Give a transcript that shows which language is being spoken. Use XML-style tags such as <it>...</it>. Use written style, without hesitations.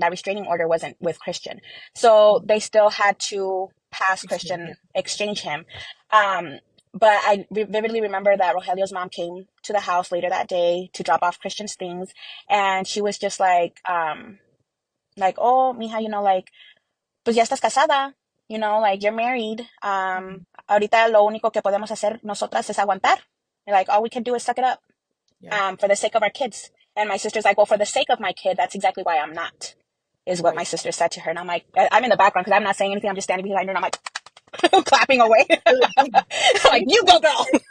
<en>That restraining order wasn't with Christian. So they still had to pass Christian, exchange him. But I vividly remember that Rogelio's mom came to the house later that day to drop off Christian's things. And she was just like, oh, mija, like,</en> <es>pues ya estás casada,</es> <en>like, you're married.</en> <es>Ahorita lo único que podemos hacer nosotras es aguantar.</es> <en>Like, all we can do is suck it up, for the sake of our kids. And my sister's like, well, for the sake of my kid, that's exactly why I'm not, is what my sister said to her. And I'm like, I'm in the background because I'm not saying anything. I'm just standing behind her and I'm like, clapping away. Like, you go, girl.</en>